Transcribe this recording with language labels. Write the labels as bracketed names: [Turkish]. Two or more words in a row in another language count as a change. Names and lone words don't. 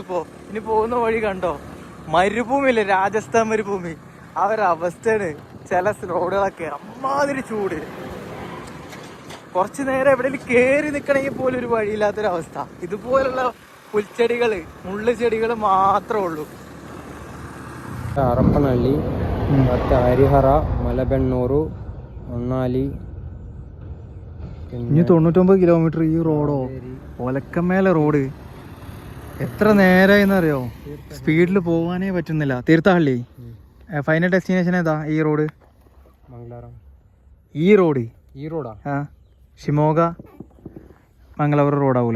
[Malayalam] ഇനി പോകുന്ന വഴി കണ്ടോ, മരുഭൂമിയില്ലേ, രാജസ്ഥാൻ മരുഭൂമി. ആ ഒരു അവസ്ഥയാണ് ചില റോഡുകളൊക്കെ. അമ്മാതിരി ചൂട്. കുറച്ചു നേരം എവിടെയെങ്കിലും കയറി നിൽക്കണമെങ്കിൽ പോലും ഒരു വഴിയില്ലാത്തൊരവസ്ഥ. ഇതുപോലുള്ള പുൽച്ചെടികള്, മുള്ളുചെടികൾ മാത്രമേ ഉള്ളൂ. [Kannada] ಹರಪನಹಳ್ಳಿ ಮತ್ತೆ ಹರಿಹರ, ಮಲೆಬೆನ್ನೂರು, ಹೊನ್ನಾಳಿ. [Malayalam] ഇനി 99 കിലോമീറ്റർ ഈ റോഡോ? ഒലക്കമേലെ റോഡ്. എത്ര നേരമായിന്നറിയോ? സ്പീഡിൽ പോകാനേ പറ്റുന്നില്ല. തീർത്ഥഹള്ളി [English] final destination [Malayalam] ഏതാ? ഈ റോഡ് മംഗളാരം. ഈ റോഡാ? ഷിമോഗ മംഗളൂർ റോഡാവൂലേ?